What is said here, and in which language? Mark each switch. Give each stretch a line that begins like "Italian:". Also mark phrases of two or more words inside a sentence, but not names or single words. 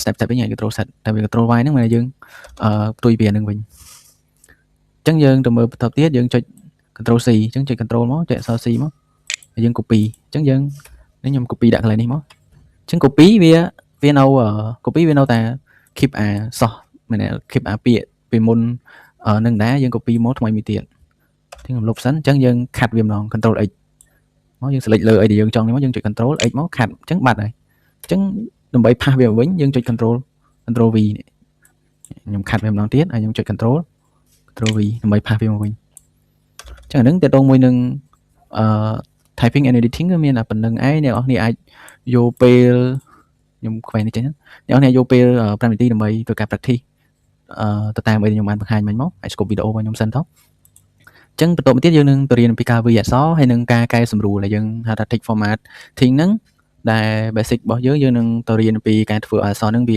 Khmer: step វិញហើយ
English: control set
Khmer: តែវា
English: control y
Khmer: ហ្នឹងមកយើងផ្ទុយពីអាហ្នឹងវិញអញ្ចឹងយើងទៅមើលបន្តទៀតយើងចុច
English: control c
Khmer: អញ្ចឹងចុច control មកចុចអក្សរ c មកហើយយើង copy អញ្ចឹងយើងនេះខ្ញុំ copy ដាក់កន្លែងនេះមកអញ្ចឹង copy វានៅ copy វានៅតែ keep សោះមែន keep ពាក្យពីមុននឹងដែរយើង copy មកថ្មីមួយទៀតខ្ញុំលុបសិនអញ្ចឹងយើង cut វាម្ដង
English: control x
Khmer: មកយើង select លើអីដែលយើងចង់នេះមកយើងចុច
English: control x
Khmer: មក cut អញ្ចឹងបាត់ហើយ ចឹងដើម្បីផាសវាវិញយើងចុច
English: control V
Khmer: នេះខ្ញុំខាត់វាម្ដងទៀតហើយខ្ញុំចុច
English: control V
Khmer: ដើម្បីផាសវាមកវិញចឹងអានឹងតើតងមួយនឹង
English: typing and editing
Khmer: គឺមានតែប៉ុណ្្នឹងឯងអ្នកនរគ្នាអាចយកពេលខ្ញុំខ្វែងនេះចេញអ្នកនរគ្នាយកពេល5នាទីដើម្បីធ្វើការ practice ទៅតាមអីខ្ញុំបាន បង្ហាញមិញមកហើយ scope វីដេអូរបស់ខ្ញុំសិនទៅចឹងបន្ទាប់មកទៀតយើងនឹងទៅរៀនអំពីការវាយអក្សរហើយនឹងការកែសម្រួលដែលយើងហៅថា
English: text format
Khmer: ធីងហ្នឹងដែល basic របស់យើងនឹងទៅរៀនអំពីការធ្វើអក្សរហ្នឹងវា